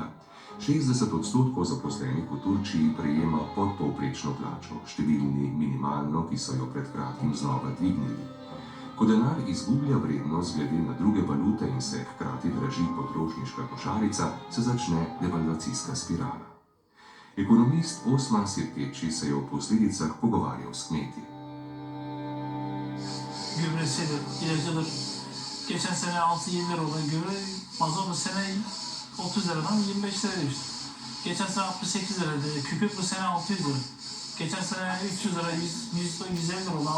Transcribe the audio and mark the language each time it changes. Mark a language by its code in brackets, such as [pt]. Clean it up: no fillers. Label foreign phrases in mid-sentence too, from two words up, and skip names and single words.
[sl] 60% zaposlenih v Turčiji prejema podpovprečno plačo, številni minimalno, ki so jo pred kratkim znova dvignili. Ko denar izgublja vrednost glede na druge valute in se hkrati draži potrošniška košarica, se začne devalvacijska spirala. Ekonomist Osman Sirkeči se je o posledicah pogovarjal s kmeti. [tr] Gübresidir, ilacıdır. Geçen sene 6-7 lira olan gübre, mazot bu sene 30 liradan 25 liraya düştü. Geçen sene 68 liraydı, kükürt bu sene 600 lira. Geçen sene 300 lira, 150 lira oldu.